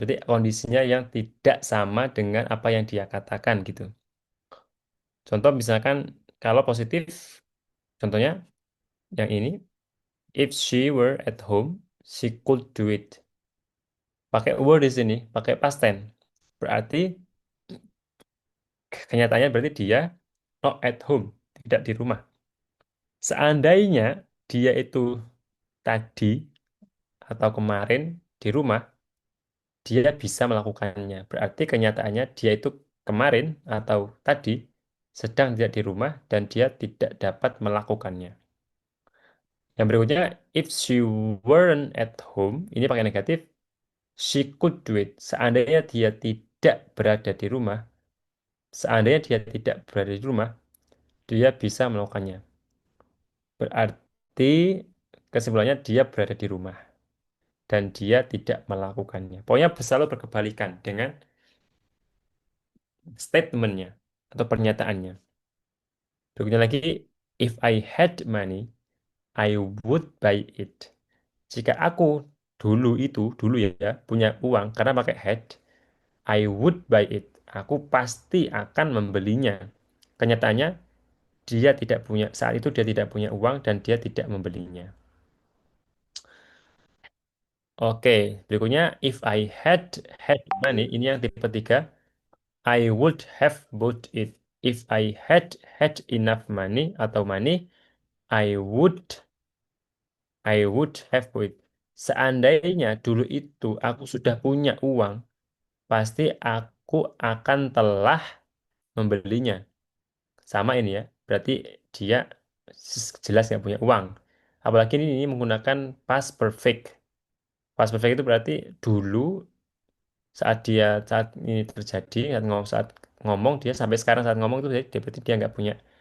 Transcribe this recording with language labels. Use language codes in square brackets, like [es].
[id] Berarti kondisinya yang tidak sama dengan apa yang dia katakan gitu. Contoh misalkan kalau positif, contohnya yang ini, [en] if she were at home, she could do it. [id] pakai were di sini, pakai past tense. Berarti kenyataannya berarti dia [en] not at home, [id] tidak di rumah. Seandainya dia itu tadi atau kemarin di rumah, dia bisa melakukannya. Berarti kenyataannya dia itu kemarin atau tadi sedang tidak di rumah dan dia tidak dapat melakukannya. Yang berikutnya, [en] if she weren't at home, [id] ini pakai negatif, [en] she could do it. [id] Seandainya dia tidak berada di rumah, seandainya dia tidak berada di rumah, dia bisa melakukannya. Berarti kesimpulannya dia berada di rumah dan dia tidak melakukannya. Pokoknya selalu berkebalikan dengan statementnya atau pernyataannya. Berikutnya lagi, [en] if I had money, I would buy it. [id] Jika aku dulu ya, punya uang karena pakai had, [en] I would buy it. [id] Aku pasti akan membelinya. Kenyataannya dia tidak punya, saat itu dia tidak punya uang dan dia tidak membelinya. Oke, berikutnya [en] if I had money, [id] ini yang tipe tiga, [en] I would have bought it. If I had enough money [id] atau [en] money, I would have bought it. [id] Seandainya dulu itu aku sudah punya uang, pasti aku akan telah membelinya. Sama ini ya, berarti dia jelas nggak punya uang. Apalagi ini menggunakan past perfect. Past perfect itu berarti dulu saat ini terjadi, saat ngomong dia sampai sekarang saat ngomong itu berarti dia nggak punya.